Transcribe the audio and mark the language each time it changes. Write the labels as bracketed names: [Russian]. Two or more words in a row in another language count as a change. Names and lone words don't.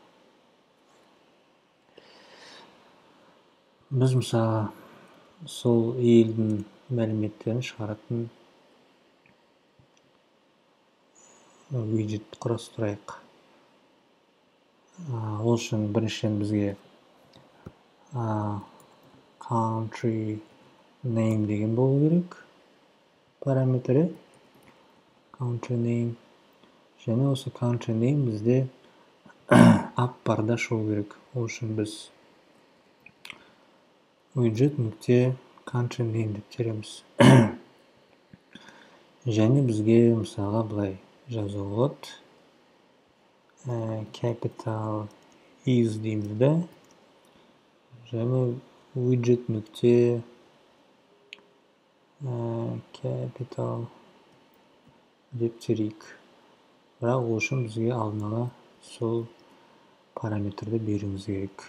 [Kazakh] Біз мысалы сол елдің мәліметтерін шығаратын виджет құрастырайық. Ол үшін біріншіден бізге [English] country name [Kazakh] деген болу керек параметрі. [English] Country name. [Kazakh] Және осы [English] country name [Kazakh] бізде app барда шығу керек. Ол үшін біз widget нүкте [English] country name [Kazakh] деп тереміз. Және бізге мысалға былай жазу болады. [English] Capital is [Kazakh] дейміз да. Және widget нүкте capital деп терейік. Бірақ ол үшін бізге алдын ала сол параметрді беруіміз керек.